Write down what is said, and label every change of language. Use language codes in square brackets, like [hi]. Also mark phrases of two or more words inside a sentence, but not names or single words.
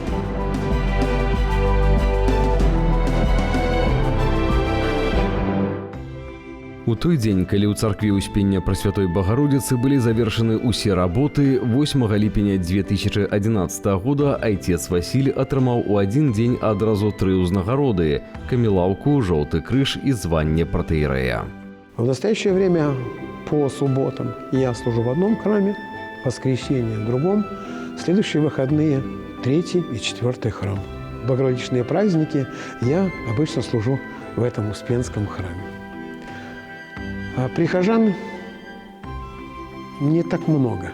[be] У той дзень, калі ў царкве Успення Пресвятой Богородицы былі завершаны ўсе работы, 8 ліпеня 2011 года айцец Васіль атрымаў у адзін дзень адразу 3 ўзнагароды – камілаўку, жоўты крыж і званне пратэерэя. [ru] В настоящее время по субботам я служу в одном храме, воскресенье в другом, следующие выходные – 3 и 4 храм. В богородичные праздники я обычно служу в этом Успенском храме. А прихожан не так много.